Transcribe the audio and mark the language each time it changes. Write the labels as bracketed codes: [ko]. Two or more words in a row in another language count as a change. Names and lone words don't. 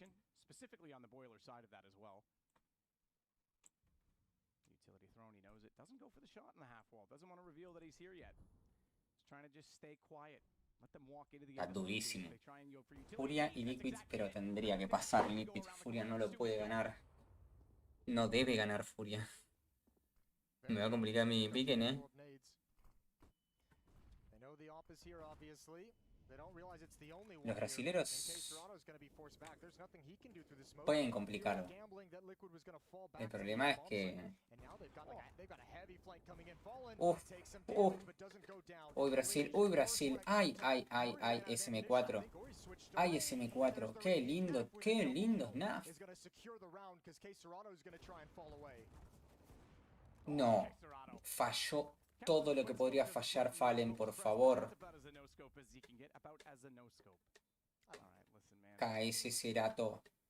[en] Specifically on the boiler side of that as well. Utility thrown, he knows it. Doesn't go for the shot in the half wall. Doesn't want to reveal that he's here yet. He's trying to just stay quiet. Let them walk into the [es] Está durísimo. Furia y Liquid, pero tendría que pasar Liquid. Furia no lo puede ganar. No debe ganar Furia. Me va a complicar mi piquen, Los brasileros pueden complicarlo. El problema es que... Uy, Brasil, uy, Brasil. Ay, ay, ay, ay, SM4. Ay, SM4. Qué lindo snap. No, falló todo lo que podría fallar Fallen, por favor. KS Cerato.